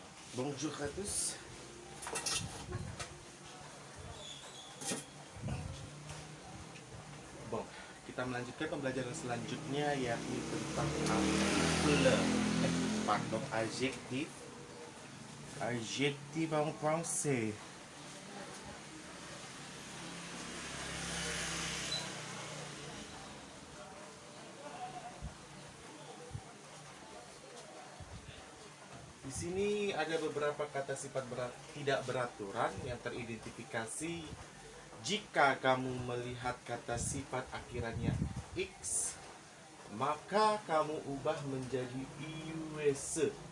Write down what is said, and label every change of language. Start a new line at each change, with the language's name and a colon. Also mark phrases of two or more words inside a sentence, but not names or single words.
French: Bonjour à tous. Bon,
Indonesian: kita melanjutkan pembelajaran selanjutnya yakni tentang artikel, pardon, adjektif.
French: Adjektif en français.
Indonesian: Di sini ada beberapa kata sifat tidak beraturan yang teridentifikasi jika kamu melihat kata sifat akhirannya x, maka kamu ubah menjadi iuse.